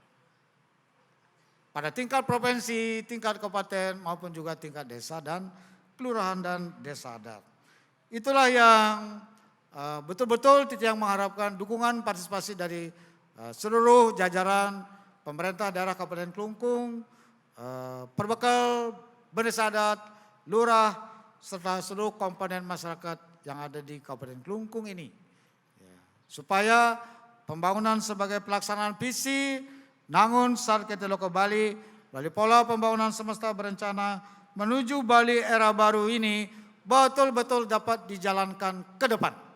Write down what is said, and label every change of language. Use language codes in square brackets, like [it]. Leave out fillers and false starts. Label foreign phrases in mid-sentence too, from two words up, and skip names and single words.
[id] Pada tingkat provinsi, tingkat kabupaten maupun juga tingkat desa dan kelurahan dan desa adat. Itulah yang betul-betul Titiang mengharapkan dukungan partisipasi dari seluruh jajaran pemerintah daerah Kabupaten Klungkung, perbekal desa adat, lurah, serta seluruh komponen masyarakat yang ada di Kabupaten Klungkung ini. Ya. Supaya pembangunan sebagai pelaksanaan visi Nangun Sarkete Loko Bali, Bali Pola Pembangunan Semesta Berencana menuju Bali era baru ini betul-betul dapat dijalankan ke depan.